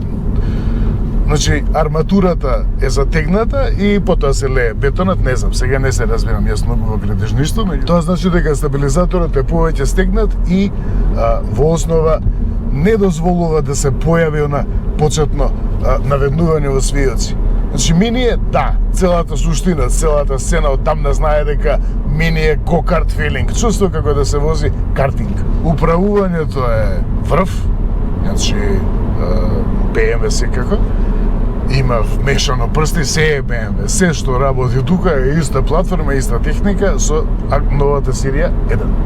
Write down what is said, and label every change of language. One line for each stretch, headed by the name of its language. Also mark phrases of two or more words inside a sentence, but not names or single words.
Macedonian: Значи, арматурата е затегната и потоа се лее бетонот, не знам, сега не се разбирам јас многу во градежништво, меѓу тоа значи дека стабилизаторот е повеќе стегнат и во основа не дозволува да се појави на почетно наведнување во свијоци. Значи, Мини е, да, целата суштина, целата сцена одамна знае дека Мини е
English: go-kart feeling,
Macedonian: чувство како да се вози картинг. Управувањето е врв, значи BMW секако, има вмешано прсти, се е BMW, се што работи тука е иста платформа, иста техника со новата серија 1.